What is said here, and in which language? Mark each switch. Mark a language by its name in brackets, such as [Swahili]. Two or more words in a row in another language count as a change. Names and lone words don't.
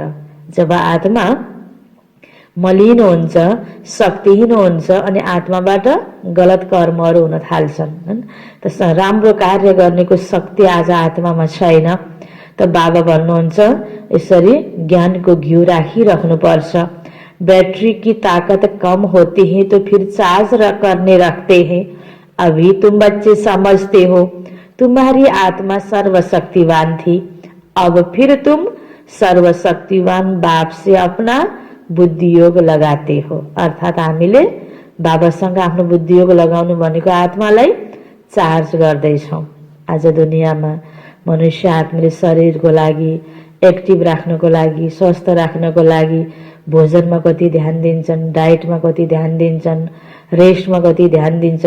[Nepali] जब आत्मा मलिन हुन्छ, शक्तिहीन हुन्छ अनि आत्माबाट गलत कर्महरू हुन थाल्छन्। त राम्रो कार्य गर्नेको शक्ति आज आत्मामा छैन। त बाबा भन्नुहुन्छ यसरी ज्ञानको घिउ राखिराख्नुपर्छ। [Hindi] बैटरी की ताकत कम होती है तो फिर चार्ज करने रखते हैं। अभी तुम बच्चे समझते हो तुम्हारी आत्मा सर्वशक्तिवान थी, अब फिर तुम सर्वशक्तिवान बाप से अपना बुद्धियोग लगाते हो। [Nepali] अर्थात् हामीले बाबासँग आफ्नो बुद्धियोग लगाउनु भनेको आत्मालाई चार्ज गर्दैछौँ। आज दुनियाँमा मनुष्य आत्माले शरीरको लागि, एक्टिभ राख्नको लागि, स्वस्थ राख्नको लागि भोजनमा कति ध्यान दिन्छन्, डाइटमा कति ध्यान दिन्छन्, रेस्टमा कति ध्यान दिन्छन्।